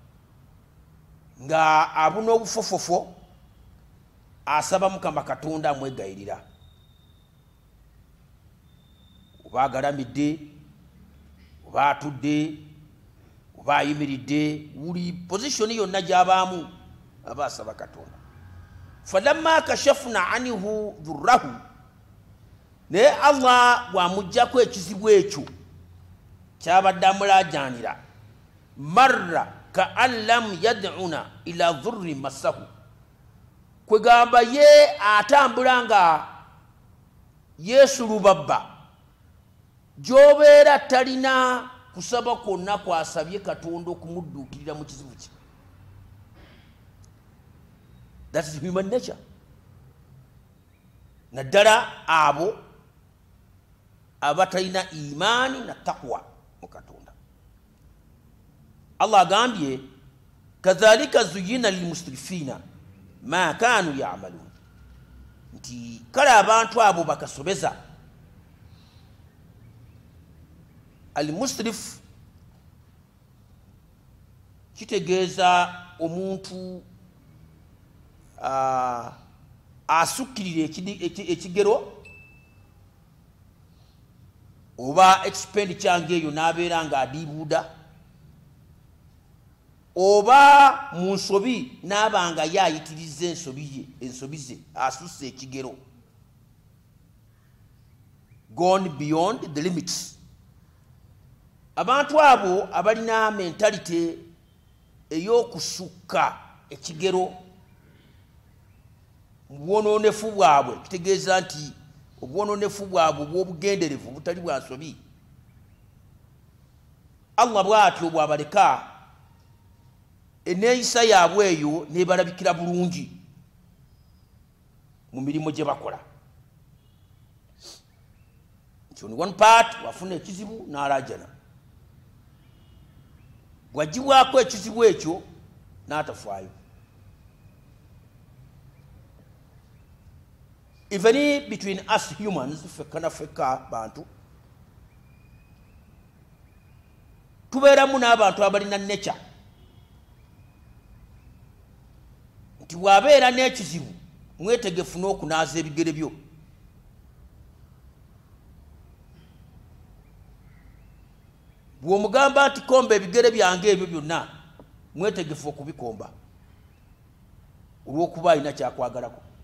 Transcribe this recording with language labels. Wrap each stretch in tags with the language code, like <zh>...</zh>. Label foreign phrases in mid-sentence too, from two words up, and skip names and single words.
<lg>nga abuna obufofofo asaba Mukama Katonda amwegayirira, oba agalamidde oba atudde oba ayimiridde, buli positioni yonna gy'abaamu aba asaba Katonda.</lg> <ar>فلما كشفنا عنه ضره,</ar> <lg>naye Allah bw'amuggyako ekizibu ekyo kyabadde amulaajaanira,</lg> <ar>مر كأن لم يدعنا إلى ضر مسه,</ar> <lg>kwegamba ye atambula nga yeesulubabba, gy'obeera talina kusaba kwonna kwasabye Katonda okumudduukirira mu kizibu kye.</lg> <en>That is human nature.</en> <lg>Naddala abo abatalina imaani na taqwa mu Katonda. Allah agambye</lg> <ar>كذلك زين للمسرفين ما كانوا يعملون,</ar> <lg>nti kale abantu abo bakasobeza. Al-musrif kitegeeza omuntu asukkirira ekigero oba expenditure ngeeyo n'abeera nga adiibuuda, oba mu nsobi n'aba nga yaayitiriza ensobi ze asusse ekigero.</lg> <en>gone beyond the limits.</en> <lg>Abantu abo abalina mentality ey'okusukka ekigero mu bwononefu bwabwe, kitegeeza nti obwononefu bwabwe obw'obugenderevu butali bwa nsobi. Allah bw'atyo bw'abaleka enneeyisa yaabwe eyo n'ebalabikira bulungi mu mirimu gye bakola. Nti</lg> <en>on one part</en> <lg>wafuna ekizibu n'alajana, bw'agibwako ekizibu ekyo n'atafaayo.</lg> <en>Even between us humans,</en> <lg>fekka bantu, tubeeramu n'abantu abalina nature nti bw'abeera n'ekizibu mwetegefu n'okunaaza ebigere byo. Bw'omugamba nti komba ebigere byange ebyo byonna, mwetegefu okubikomba olw'okuba alina kyakwagalako.</lg>